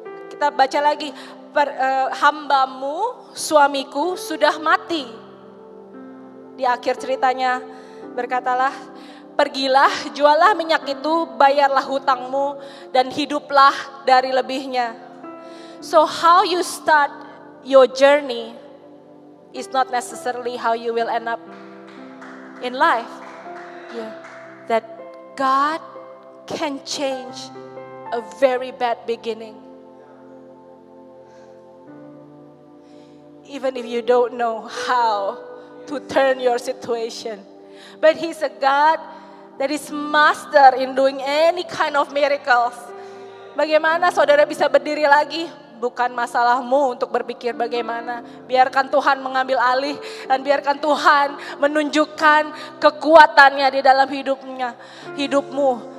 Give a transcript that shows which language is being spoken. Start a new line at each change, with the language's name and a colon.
Indonesian: Kita baca lagi, hambamu, suamiku sudah mati. Di akhir ceritanya berkatalah, pergilah, jualah minyak itu, bayarlah hutangmu, dan hiduplah dari lebihnya.
English: So how you start your journey is not necessarily how you will end up in life. Yeah. That God can change a very bad beginning. Even if you don't know how to turn your situation. But He's a God that is master in doing any kind of miracles.
Indonesian: Bagaimana saudara bisa berdiri lagi? Bukan masalahmu untuk berpikir bagaimana. Biarkan Tuhan mengambil alih dan biarkan Tuhan menunjukkan kekuatannya di dalam hidupmu.